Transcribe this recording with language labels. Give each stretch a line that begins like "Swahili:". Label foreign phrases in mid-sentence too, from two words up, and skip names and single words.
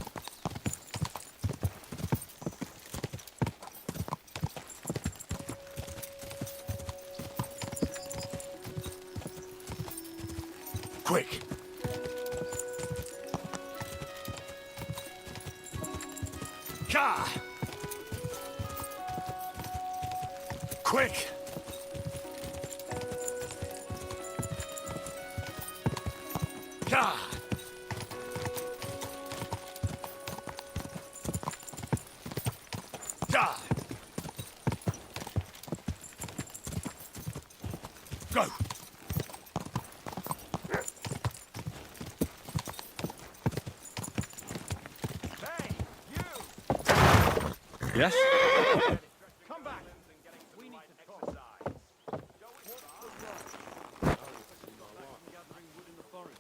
English: Quick! Ka! Quick! Ka! Ka! Go! Yes? Come back. We need to talk. Gathering wood in the forest.